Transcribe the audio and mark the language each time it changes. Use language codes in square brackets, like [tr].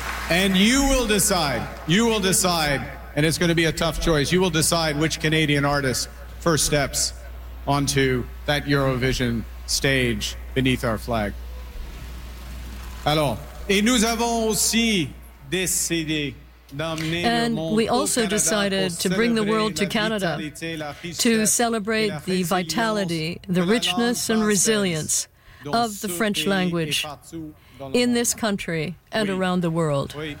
[en] And you will decide, and it's going to be a tough choice, you will decide which Canadian artist first steps onto that Eurovision stage beneath our flag. [fr] Alors, et nous avons aussi décidé d'amener [en] and we also decided to bring the world to Canada to celebrate the vitality, the richness and resilience of the French language in this country and around the world.